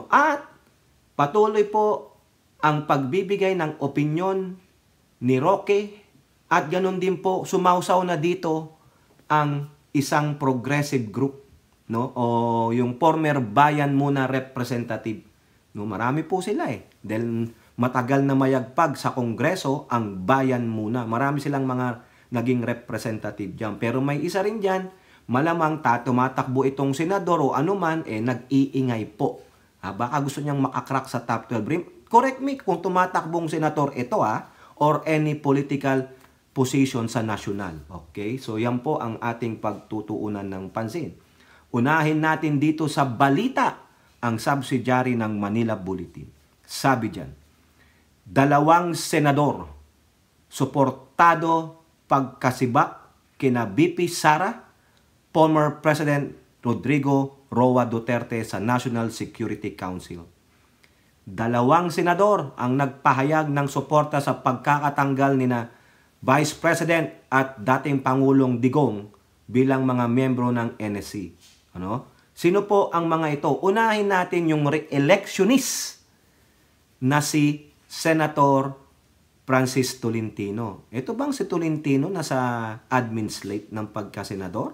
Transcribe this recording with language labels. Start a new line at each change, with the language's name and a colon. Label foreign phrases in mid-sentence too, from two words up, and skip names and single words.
Filipino: At patuloy po ang pagbibigay ng opinyon ni Roque at ganun din po sumausaw na dito ang isang
English: progressive group,
Filipino: no, o yung former Bayan Muna representative, no, marami po sila dahil matagal na mayagpag sa Kongreso ang Bayan Muna, marami silang mga naging representative diyan, pero may isa rin diyan, malamang tumatakbo itong senador o anuman nag-iingay po. Baka gusto niyang makakrack sa top 12.
English: Correct me
Filipino: kung tumatakbong senador ito or any
English: political position
Filipino: sa nasyonal. Okay? So yan po ang ating pagtutuunan ng pansin. Unahin natin dito sa balita ang subsidiary ng Manila Bulletin. Sabi dyan, 2 senador suportado pagkasibak kina VP Sara, former President Rodrigo Roa Duterte sa National Security Council. 2 senador ang nagpahayag ng suporta sa pagkakatanggal nina Vice President at dating Pangulong Digong bilang mga miyembro ng NSC. Ano? Sino po ang mga ito? Unahin natin yung re-electionist na si Senator Francis Tolentino. Ito bang si Tolentino nasa
English: admin slate
Filipino: ng pagkasenador?